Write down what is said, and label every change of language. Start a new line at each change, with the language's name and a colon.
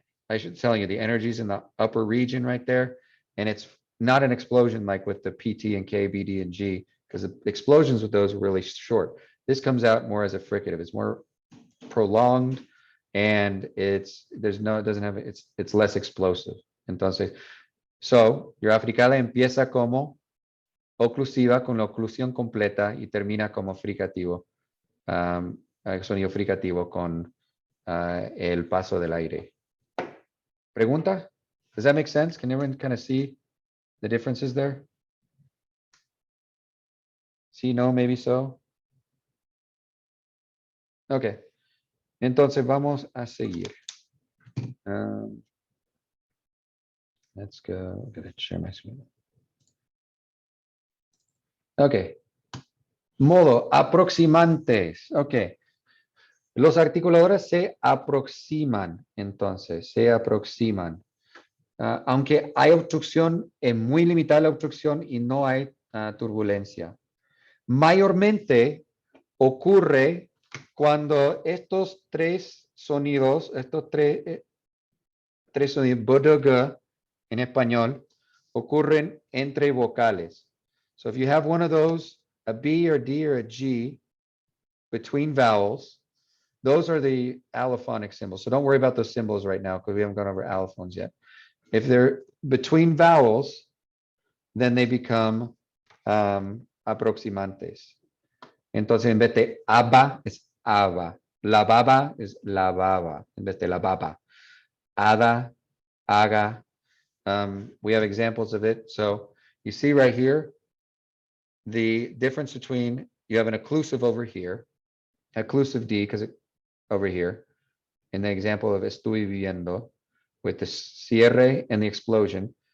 English: I should tell you the energy's in the upper region right there. And it's not an explosion like with the PT and K, BD, and G, because the explosions with those are really short. This comes out more as a fricative. It's more prolonged and it's less explosive.
Spanish: Entonces,
English: so your
Spanish: africale empieza como oclusiva con la oclusión completa y termina como fricativo, sonido fricativo con el paso del aire.
English: Pregunta? Does that make sense? Can everyone kind of see the differences there?
Spanish: Sí, no,
English: maybe so.
Spanish: Okay. Entonces vamos a seguir.
English: Let's go. I'm going to share my screen.
Spanish: Okay. Modo aproximantes. Okay. Los articuladores se aproximan, entonces, se aproximan. Aunque hay obstrucción, es muy limitada la obstrucción y no hay turbulencia. Mayormente ocurre cuando estos tres sonidos, tres sonidos, b, d, g, en español, ocurren entre vocales.
English: So if you have one of those, a B or D or a G between vowels, those are the allophonic symbols. So don't worry about those symbols right now because we haven't gone over allophones yet. If they're between vowels, then they become aproximantes.
Spanish: Entonces, en vez de aba, es aba. Lavaba is lavaba, en vez de lavaba.
English: Ada, aga. We have examples of it. So you see right here, the difference between, you have an occlusive over here, occlusive D, because it over here, in the example of
Spanish: estoy viviendo,
English: with the cierre and the explosion.